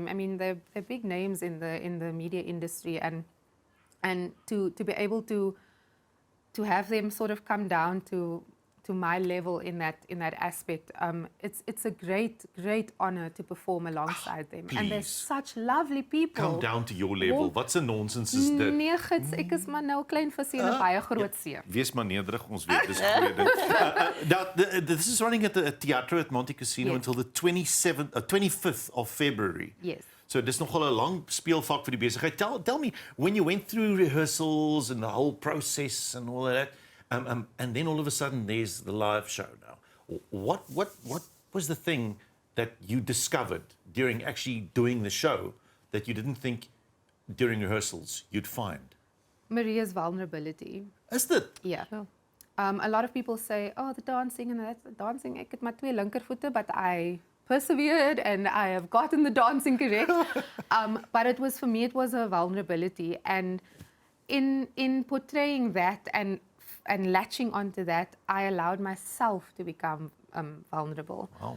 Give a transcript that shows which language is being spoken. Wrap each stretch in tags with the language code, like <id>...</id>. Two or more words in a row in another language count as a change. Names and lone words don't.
<en>I mean, they're big names in the media industry, and to be able to have them sort of come down to to my level in that aspect. It's a great honor to perform alongside them. And they're please. such lovely people. Come down to your level. What's a nonsense</en> <af>is dit? Nee, gits, ek is maar nou 'n klein visie in 'n baie groot see. Wees maar nederig, ons weet dis 'n goeie ding.</af> <en>This is running at the Teatro at Montecasino until the 25th of February. Yes.</en> <af>So dis nogal 'n lang speelvak vir die besigheid.</af> <en>Tell me, when you went through rehearsals and the whole process and all of that, and then all of a sudden there's the live show now. What was the thing that you discovered during actually doing the show that you didn't think during rehearsals you'd find? Maria's vulnerability.</en> <af>Is dit?</af> <en>Yeah. A lot of people say, oh, the dancing and that's the dancing.</en> <af>Ek het maar 2 linkervoete,</af> <en>but I persevered and I have gotten the dancing correct. But it was, for me, it was a vulnerability. And in portraying that and latching onto that, I allowed myself to become vulnerable. Wow.</en>